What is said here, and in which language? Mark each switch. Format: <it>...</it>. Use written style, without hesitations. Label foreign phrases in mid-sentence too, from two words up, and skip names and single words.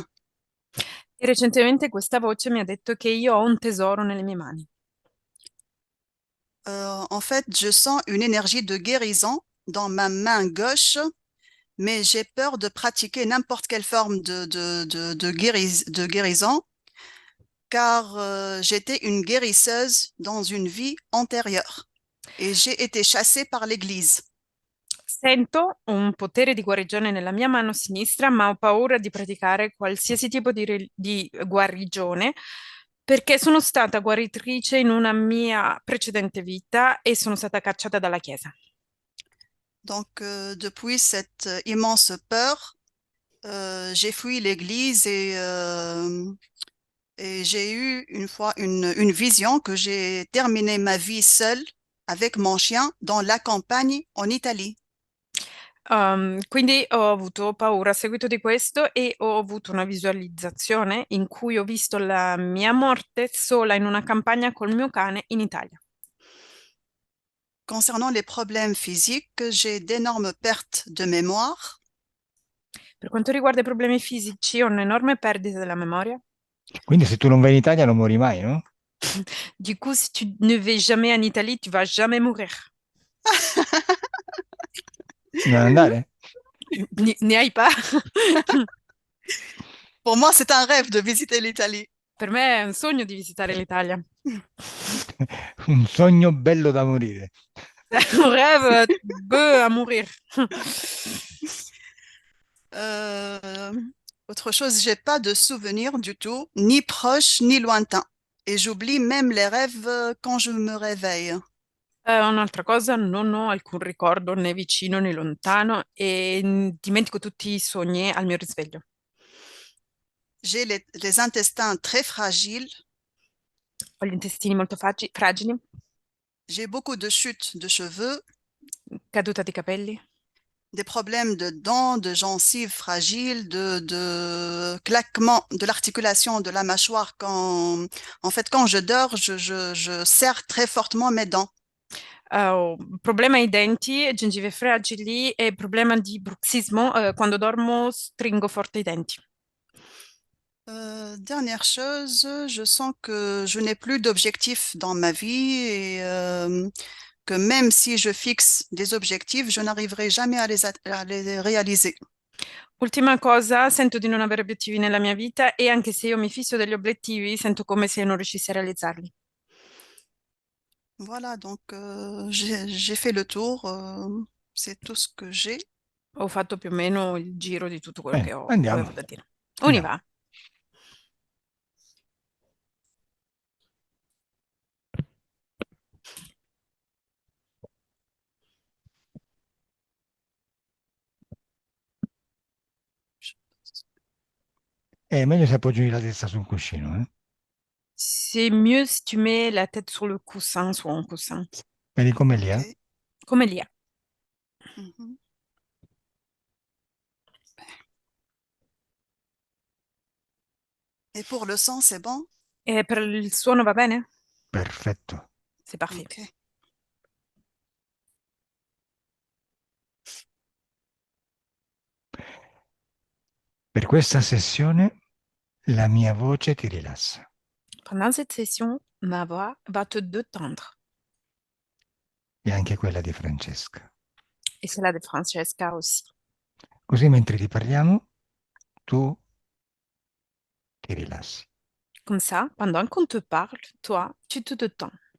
<it>E recentemente questa voce mi ha detto che io ho un tesoro nelle mie mani.</it> <fr>En fait, je sens une énergie de guérison dans ma main gauche, mais j'ai peur de pratiquer n'importe quelle forme de guérison, car j'étais une guérisseuse dans une vie antérieure et j'ai été chassée par l'Église.</fr> <it>Sento un potere di guarigione nella mia mano sinistra, ma ho paura di praticare qualsiasi tipo di guarigione perché sono stata guaritrice in una mia precedente vita e sono stata cacciata dalla Chiesa.</it> <fr>Donc, depuis cette immense peur, j'ai fui l'Église et j'ai eu une fois une vision que j'ai terminé ma vie seule avec mon chien dans la campagne en Italie.</fr> <it>Quindi ho avuto paura a seguito di questo e ho avuto una visualizzazione in cui ho visto la mia morte sola in una campagna col mio cane in Italia. Concernant les problèmes physiques, j'ai d'énormes pertes de mémoire. Per quanto riguarda i problemi fisici, ho un'enorme perdita della memoria. Quindi se tu non vai in Italia non muori mai, no?</it> <fr>Du coup, si tu ne vais jamais en Italie, tu vas jamais mourir.</fr> <it>Non andare?</it> <fr>Ne hai pas? Pour moi, c'est un rêve de visiter l'Italie.</fr> <it>Per me è un sogno di visitare l'Italia. Un sogno bello da morire.</it> <fr>Un rêve beau à mourir. Euh, Autre chose, j'ai pas de souvenirs du tout, ni proches ni lointains. Et j'oublie même les rêves quand je me réveille.</fr> <it>Un'altra cosa, non ho alcun ricordo né vicino né lontano e dimentico tutti i sogni al mio risveglio.</it> <fr>J'ai les intestins très fragiles.</fr> <it>Ho gli intestini molto fragili,</it> <fr>J'ai beaucoup de chutes de cheveux,</fr> <it>caduta di capelli,</it> <fr>des problèmes de dents, de gencives fragiles, de claquements de l'articulation de la mâchoire. En fait, quand je dors, je serre très fortement mes dents.</fr> <it>ho problema ai denti, gengive fragili e problema di bruxismo. Quando dormo stringo forte i denti.</it> <fr>Dernière chose, je sens que je n'ai plus d'objectifs dans ma vie et que même si je fixe des objectifs, je n'arriverai jamais à les réaliser.</fr> <it>Ultima cosa, sento di non avere obiettivi nella mia vita e anche se io mi fisso degli obiettivi, sento come se non riuscissi a realizzarli.</it> <fr>Voilà, donc j'ai fait le tour, c'est tout ce que j'ai.</fr> <it>Ho fatto più o meno il giro di tutto quello che Andiamo. avevo da dire.</it> <fr>On y</fr> <it>Andiamo.</it> <fr>va.</fr> <it>È meglio se appoggi la testa sul cuscino, eh?</it> <fr>C'est mieux si tu mets la tête sur le coussin, sur un coussin.</fr> <it>Vedi come lì, Ok. Come lì.</it> <fr>Mhm. Et pour le sang, c'est bon?</fr> <it>E per il suono va bene? Perfetto.</it> <fr>C'est parfait. Ok.</fr> <it>Per questa sessione la mia voce ti rilassa.</it> <fr>Pendant cette session, ma voix va te détendre.</fr> <it>E anche quella di Francesca.</it> <fr>Et celle de Francesca aussi.</fr> <it>Così mentre ti parliamo, tu ti rilassi.</it> <fr>Comme ça, pendant qu'on te parle, toi, tu te détends.</fr>